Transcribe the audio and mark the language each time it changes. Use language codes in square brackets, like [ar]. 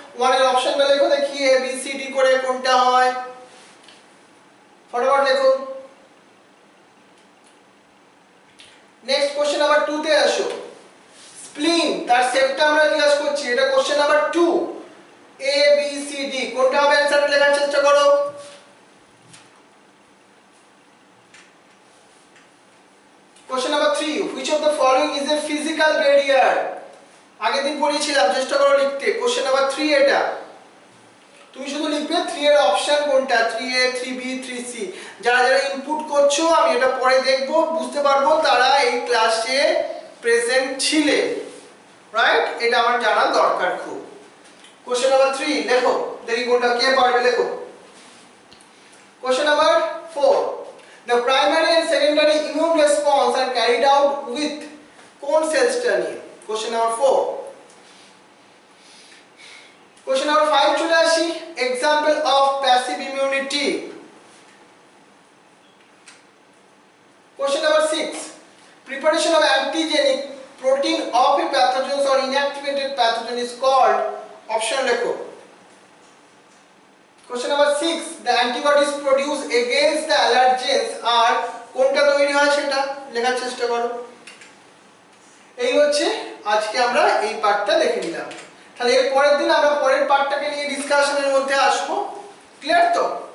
[bn] 1 এর অপশনটা লেখো দেখি, এ বি সি ডি করে কোনটা হয়, ফটাফট লেখো। নেক্সট কোশ্চেন নাম্বার 2 তে আসো। স্প্লিন, তার শেপটা আমরা জিজ্ঞাসা করছি, এটা question number 2। A B C D কোনটা হবে অ্যানসারটা লেখার চেষ্টা করো। [en] Question number 3, which of the following is a physical barrier? [bn] আগের দিন পড়িয়েছিলাম, চেষ্টা করো লিখতে। [en] Question number 3 [bn] এটা। তুমি শুধু লিখবে 3 এর অপশন কোনটা, 3A, 3B, 3C। যারা যারা ইনপুট করছো, আমি এটা পরে দেখবো, বুঝতে পারবো, তারা এই ক্লাসে প্রেজেন্ট ছিলে, রাইট? এটা আমার জানা দরকার খুব। কোশ্চেন নাম্বার 3 লেখো, দেখি কোনটা কে পারবে, লেখো। [en] question number 4, the primary and secondary immune response are carried out with [bn] কোন সেলসটা নিয়ে? Question number 4। কোশ্চেন নাম্বার 5 চলে আসি, [en] Example of passive immunity. Question number 6, preparation of antigenic protein of a pathogen or inactivated pathogen is called, option লেখো। Question number 6, the antibodies produced against the allergens are, [bn] কোনটা তৈরি হয় সেটা লেখার চেষ্টা করো। এই হচ্ছে আজকে আমরা এই পার্টটা দেখে নিলাম। তাহলে এর পরের দিন আমরা পরের পার্টটাকে নিয়ে ডিসকাশনের মধ্যে আসবো। ক্লিয়ার তো?